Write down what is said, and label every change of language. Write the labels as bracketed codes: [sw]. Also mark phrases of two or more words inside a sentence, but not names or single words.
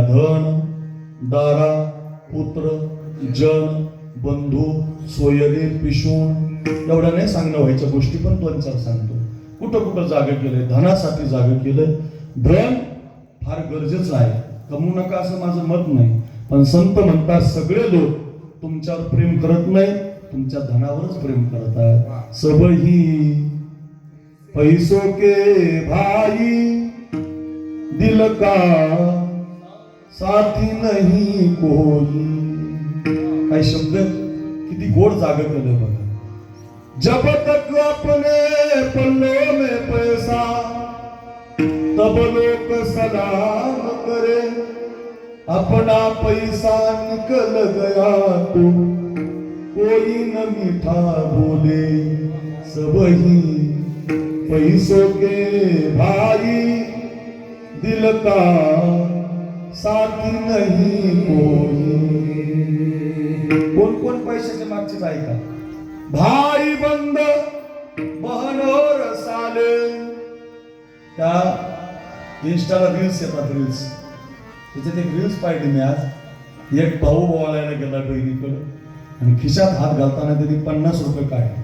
[mr] धन दारा पुत्र जन बंधू सोयरे पिशून, एवढ्या नाही सांगणं व्हायच्या गोष्टी, पण 2-4 सांगतो. कुठं कुठं जाग केलंय. धनासाठी जाग केलंय. धन फार गरजेचं आहे, कमवू नका असं माझं मत नाही. पण संत म्हणतात सगळे लोक तुमच्यावर प्रेम करत नाही, तुमच्या धनावरच प्रेम करत आहेत. [hi] सबही पैसो के भाई, दिल का साथी नहीं कोई. [mr] काही शब्द किती गोड जागा केलं बघा. [hi] जब तक अपने पल्लों में पैसा, तब लोग सलाम करे. अपना पैसा निकल गया तो कोई न मीठा बोले. सबही पैसों के भाई, दिल का साथी नहीं कोई. [mr] कोण कोण पैशाच्या मागचेच आहे का. भाई बंद बहनोर साले. त्या इंस्टाला रील्स येतात. रील्स त्याच्यात एक रील्स पाहिली मी आज. एक भाऊ बोलायला गेला बहिणीकडे आणि खिशात हात घालताना त्यांनी 50 रुपये काढले.